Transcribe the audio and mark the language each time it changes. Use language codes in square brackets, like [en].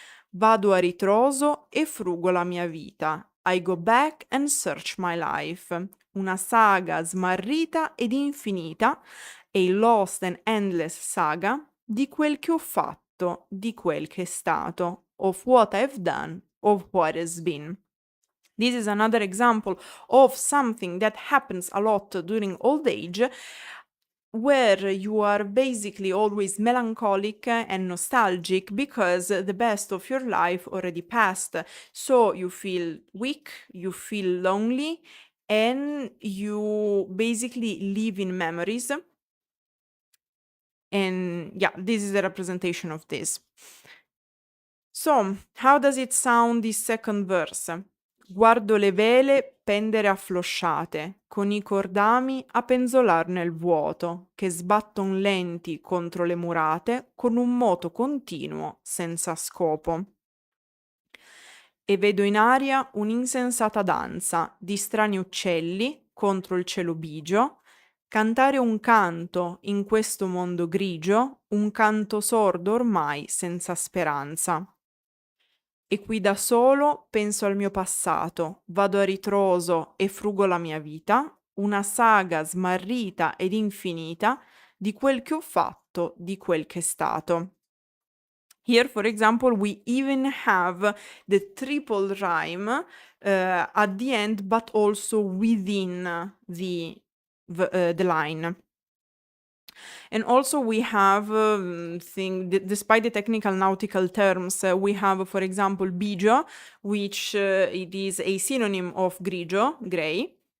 [it] Vado a ritroso e frugo la mia vita. [en] I go back and search my life. [it] Una saga smarrita ed infinita, [en] a lost and endless saga [it] di quel che ho fatto, di quel che è stato, [en] of what I've done, of what has been. This is another example of something that happens a lot during old age, where you are basically always melancholic and nostalgic because the best of your life already passed. So you feel weak, you feel lonely, and you basically live in memories. And yeah, this is a representation of this. So, how does it sound this second verse? [it] Guardo le vele pendere afflosciate, con i cordami a penzolar nel vuoto, che sbatton lenti contro le murate con un moto continuo senza scopo. E vedo in aria un'insensata danza di strani uccelli contro il cielo bigio, cantare un canto in questo mondo grigio, un canto sordo ormai senza speranza. E qui da solo penso al mio passato, vado a ritroso e frugo la mia vita, una saga smarrita ed infinita di quel che ho fatto, di quel che è stato. [en] Here, for example, we even have the triple rhyme at the end, but also within the line. And also we have, despite the technical nautical terms, we have, for example, bigio, which it is a synonym of grigio, gray.